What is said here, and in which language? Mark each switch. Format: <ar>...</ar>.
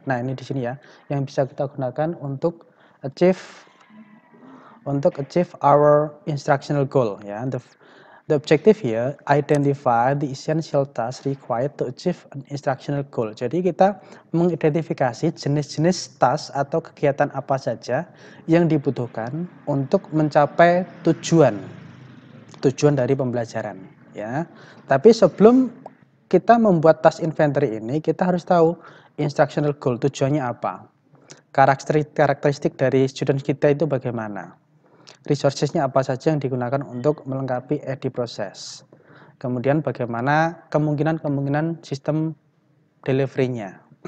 <id>Nah, ini di sini ya, yang bisa kita gunakan untuk</id> <en>achieve our instructional goal,</en> <id>ya.</id> <en>The objective here, identify the essential tasks required to achieve an instructional goal.</en> <id>Jadi kita mengidentifikasi jenis-jenis task atau kegiatan apa saja yang dibutuhkan untuk mencapai tujuan dari pembelajaran, ya. Tapi sebelum kita membuat task inventory ini, kita harus tahu instructional goal, tujuannya apa, karakteristik dari student kita itu bagaimana, resourcesnya apa saja yang digunakan untuk melengkapi AD proses, kemudian bagaimana kemungkinan sistem delivery-nya.</id>